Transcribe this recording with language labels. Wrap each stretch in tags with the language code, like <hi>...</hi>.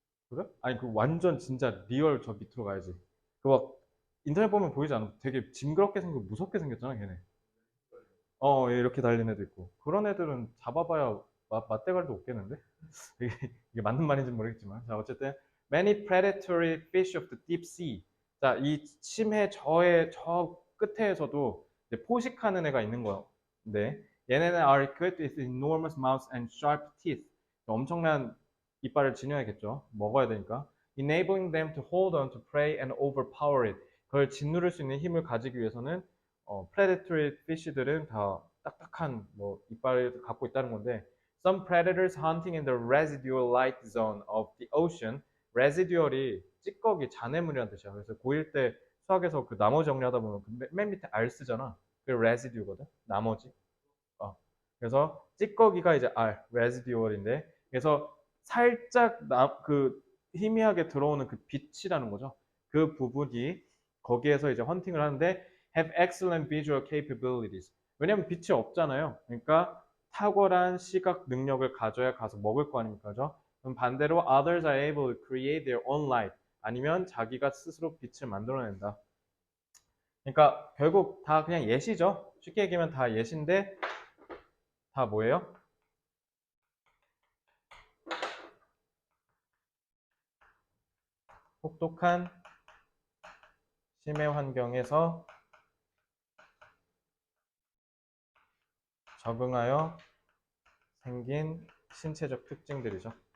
<ko>그래? 아니 그 완전 진짜 리얼 저 밑으로 가야지. 그 막 인터넷 보면 보이지 않아? 되게 징그럽게 생기고 무섭게 생겼잖아 걔네. 얘 이렇게 달린 애도 있고. 그런 애들은 잡아봐야 맛대가리도 없겠는데? 이게 맞는 말인지 모르겠지만. 자, 어쨌든</ko> <en>many predatory fish of the deep sea.</en> <ko>자, 이 심해 저의 저 끝에서도 이제 포식하는 애가 있는 거예요. 네.</ko> <en>얘네는 are equipped with enormous mouths and sharp teeth.</en> <ko>엄청난 이빨을 지녀야겠죠. 먹어야 되니까.</ko> <en>Enabling them to hold on to prey and overpower it.</en> <ko>그걸 짓누를 수 있는 힘을 가지기 위해서는 predatory fish들은 다 딱딱한 뭐 이빨을 갖고 있다는 건데</ko> <en>some predators hunting in the residual light zone of the ocean residual</en> <ko>이 찌꺼기 잔해물이라는 뜻이야. 그래서 고1 때 수학에서 그 나머지 정리하다 보면 맨 밑에 R 쓰잖아. 그게 residue거든. 나머지. 그래서 찌꺼기가 이제 R, residual인데 그래서 살짝 그 희미하게 들어오는 그 빛이라는 거죠. 그 부분이 거기에서 이제 헌팅을 하는데</ko> <en>have excellent visual capabilities.</en> <ko>왜냐면 빛이 없잖아요. 그러니까 탁월한 시각 능력을 가져야 가서 먹을 거 아닙니까? 그죠? 그럼 반대로</ko> <en>others are able to create their own light.</en> <ko>아니면 자기가 스스로 빛을 만들어낸다. 그러니까 결국 다 그냥 예시죠. 쉽게 얘기하면 다 예시인데 다 뭐예요? 혹독한 심해 환경에서 적응하여 생긴 신체적 특징들이죠.</ko>